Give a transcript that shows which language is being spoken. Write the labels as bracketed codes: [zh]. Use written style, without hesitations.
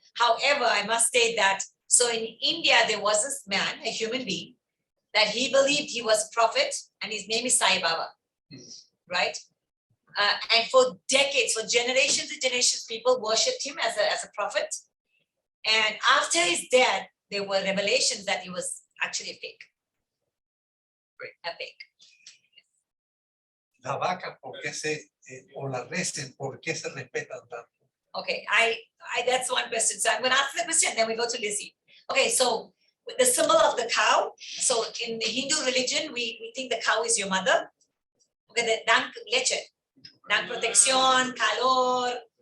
[en] However, I must state that, so in India, there was this man, a human being, that he believed he was a prophet, and his name is Sai Baba, right? And for decades, for generations and generations, people worshipped him as a prophet. And after his death, there were revelations that he was actually a fake. A fake. [es] La vaca, ¿por qué o la res, por qué se respetan tanto? [en] Okay, that's one question. So I'm going to ask the question, then we go to Lizzie. Okay, so the symbol of the cow. So in the Hindu religion, we think the cow is your mother. [es] Okay, the dan leche, dan protección, calor.